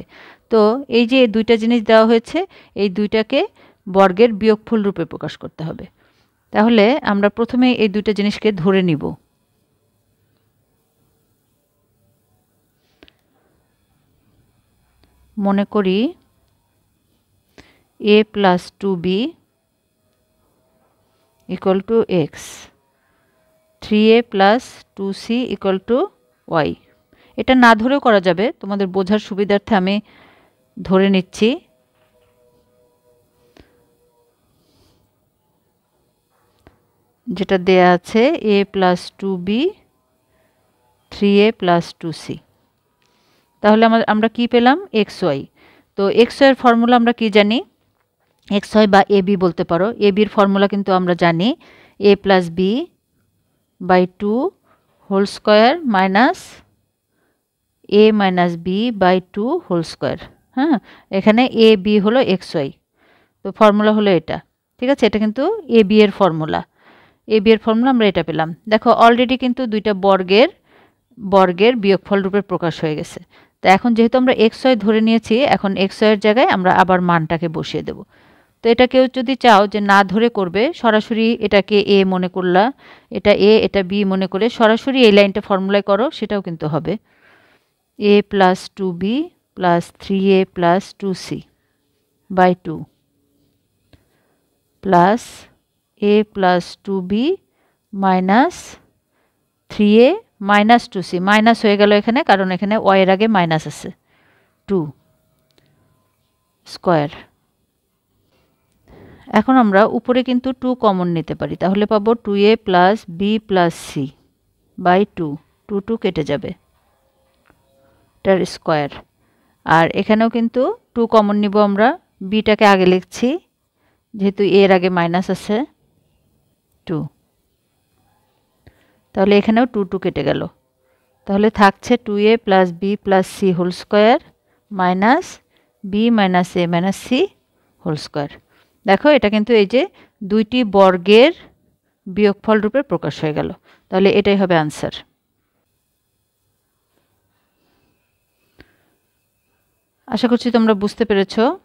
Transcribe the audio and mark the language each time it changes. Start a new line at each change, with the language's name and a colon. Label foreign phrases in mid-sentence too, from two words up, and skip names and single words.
Bangla: তো এই যে দুইটা জিনিস দেওয়া হয়েছে, এই দুইটাকে বর্গের বিয়োগফল রূপে প্রকাশ করতে হবে। তাহলে আমরা প্রথমে এই দুইটা জিনিসকে ধরে নিব। মনে করি
English: a plus 2b equal to x, 3a plus 2c equal to y।
Bangla: এটা না ধরেও করা যাবে, তোমাদের বোঝার সুবিধার্থে আমি ধরে নিচ্ছি। যেটা দেয়া আছে
English: a plus 2b 3a plus 2c।
Bangla: তাহলে আমরা কি পেলাম? xy। তো xy এর ফর্মুলা আমরা কি জানি? xy বা ab বলতে পারো। ab এর ফর্মুলা কিন্তু আমরা জানি
English: a plus b by 2 whole square minus a minus b by 2 whole square.
Bangla: হ্যাঁ, এখানে a b হলো xy, তো ফর্মুলা হলো এটা। ঠিক আছে, এটা কিন্তু a b এর ফর্মুলা। a b এর ফর্মুলা আমরা এটা পেলাম। দেখো অলরেডি কিন্তু দুইটা বর্গের বিয়োগফল রূপে প্রকাশ হয়ে গেছে। তো এখন যেহেতু আমরা xy ধরে নিয়েছি, এখন xy এর জায়গায় আমরা আবার মানটাকে বসিয়ে দেব। তো এটা কেউ যদি চাও যে না ধরে করবে, সরাসরি এটাকে a মনে করলা, এটা a এটা b মনে করে সরাসরি এই লাইনটা ফর্মুলায় করো, সেটাও কিন্তু হবে।
English: a plus 2b plus 3a plus 2c by 2 plus a plus 2b minus 3a minus 2c,
Bangla: মাইনাস হয়ে গেল এখানে, কারণ এখানে y এর আগে মাইনাস আছে,
English: 2 স্কয়ার।
Bangla: এখন আমরা উপরে কিন্তু 2 কমন নিতে পারি, তাহলে পাবো
English: 2a plus b plus c by 2,
Bangla: 2 কেটে যাবে, এটার স্কয়ার। আর এখানেও কিন্তু 2 কমন নিব আমরা, bটাকে আগে লিখছি যেহেতু a এর আগে মাইনাস আছে, 2। তাহলে এখানেও 2 কেটে গেল, তাহলে থাকছে
English: 2a plus b plus c whole square minus b minus a minus c whole square.
Bangla: দেখো এটা কিন্তু এই যে দুইটি বর্গের বিয়োগফল রূপে প্রকাশ হয়ে গেল। তাহলে এটাই হবে আনসার। আশা করছি তোমরা বুঝতে পেরেছো।